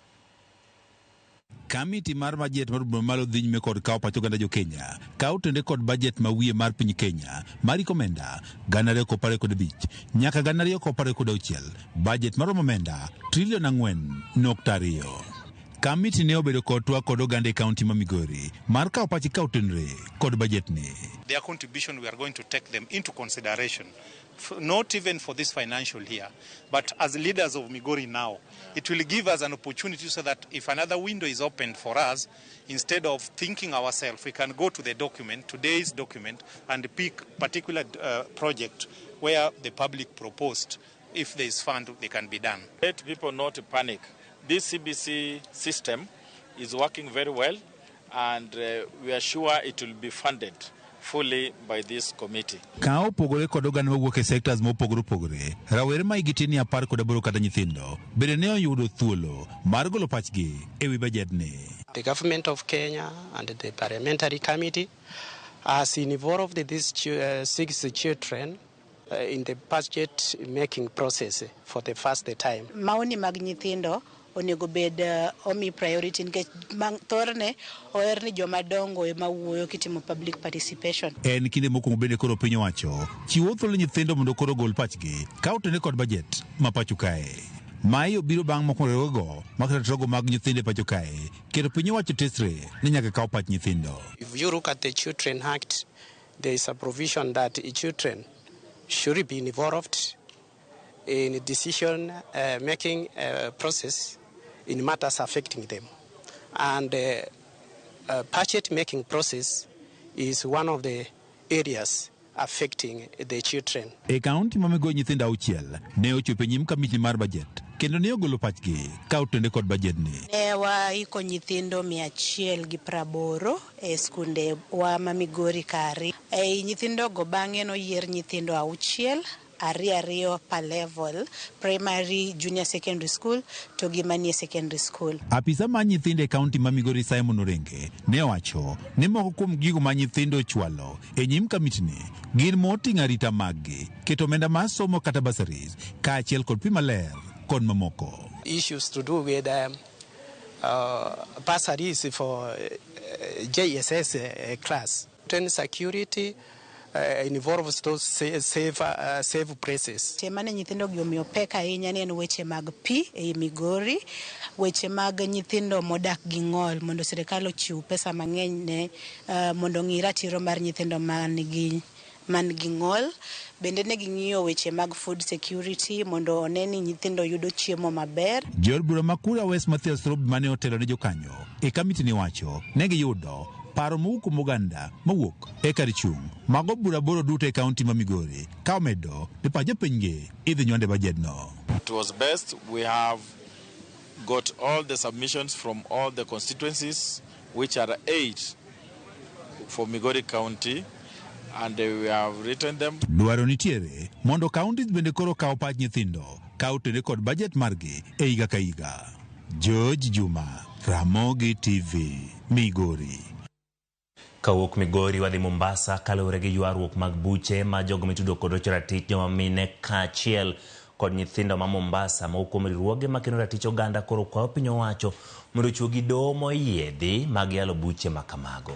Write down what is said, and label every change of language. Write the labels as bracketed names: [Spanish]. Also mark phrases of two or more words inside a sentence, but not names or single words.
[Luo (Kenya and Tanzania)] Kamiti mar budget mar malo dhi nyime kod kawo pacho Uganda jo Kenya kawo tende kod budget ma wiye mar piny Kenya mari komenda 2025 nyaka 2026 budget mar omenda trilion 4.2. Kamiti ne obedo kod twak kod Uganda e kaunti ma Migori mar kawo pachi kawo tenre kod budget ni. [English] Their contribution, we are going to take them into consideration, not even for this financial year, but as leaders of Migori now, it will give us an opportunity so that if another window is opened for us, instead of thinking ourselves, we can go to the document, today's document, and pick particular project where the public proposed, if there is fund, they can be done. Let people not panic. This CBC system is working very well, and we are sure it will be funded fully by this committee. [Luo (Kenya and Tanzania)] Kao pogore kod oganda mawuok e sectors mopogore rawere ma igitini 18 kata nyithindo bende ne oyudo thuolo mar golo pachgi e wi budget ni. [English] The government of Kenya and the parliamentary committee has involved these 6 children in the budget making process for the first time. [Luo (Kenya and Tanzania)] Maoni mag nyithindo onego bed omi priority nikech thorne oher ni joma dongo ema wuoyo kitimo [English] public participation. [Luo (Kenya and Tanzania)] En kinde mokwongo bende koro piny owacho chiwo thuolo nyithindo mondo koro gol pachgi kawo tende kod budget ma pacho kae. Mae obiro bang' mokwongo makatogo mag nyithindo e pacho kae kendo piny owacho tesre ni nyaka kawo pach nyithindo. [English] If you look at the Children Act, there is a provision that children should be involved in decision making process in matters affecting them, and budget making process is one of the areas affecting the children. [Luo (Kenya and Tanzania)] E kaunti ma Migori nyithindo 6 ne ochopo nyim kamiti mar bajet kendo ne ogolo pachgi ka otende kod bajet ni. Ne waiko nyithindo 180 e skunde wa ma Migori kari. Nyithindo go bang'e noyier nyithindo 6 ariyo per level, primary, [English] junior secondary school [Luo (Kenya and Tanzania)] to gimanie secondary school. Apisa ma nyithindo e kaunti ma Migori Simon Orenge ne owacho ni moko kuom gigo ma nyithindo chwalo e nyim kamiti ni gin moting'o arita maggi, keto omenda mar somo kata bursaries, kaachiel kod pi maler kod mamoko. [English] Issues to do with bursaries for JSS class. Security involves those safe places. [Luo (Kenya and Tanzania)] Temane nyithindo gi omiyo pek ahinya ne en weche mag pi e Migori, weche mag nyithindo modak gi ng'ol mondo sirikal ochiw pesa mang'eny ne mondo ng'i ratiro mar nyithindo man gi ng'ol. Bende ne ging'iyo weche mag [English] food security [Luo (Kenya and Tanzania)] mondo one ni nyithindo yudo chiemo maber. Jor bura makura West Mathias Rob mane otelo ne jokanyo e kamiti ni wacho ne giyudo paro mowuok kuom oganda mawuok e kar chung' mago bura boro duto e kaunti ma Migori ka omedo ni pach jopinygi idhi nywande bajedno. [English] It was best we have got all the submissions from all the constituencies, which are 8 for Migori County, and we have written them. [Luo (Kenya and Tanzania)] Dwaro nitiere mondo kaunti bende koro kaw pach nyithindo ka otende kod bajet margi e higa ka higa. George Juma, Ramogi TV, Migori. Kawuok Migori wadhi Mombasa kaluwore gi ywaruok mag buche ma jogo mitudo kod rocho ratich joma mine kaachiel kod nyithindo ma Mombasa ma kuom riwruoge ma kendo ratich oganda koro kwayo piny owacho mondo chuo gi doho moyiedhi mag yalo buche ma kamago.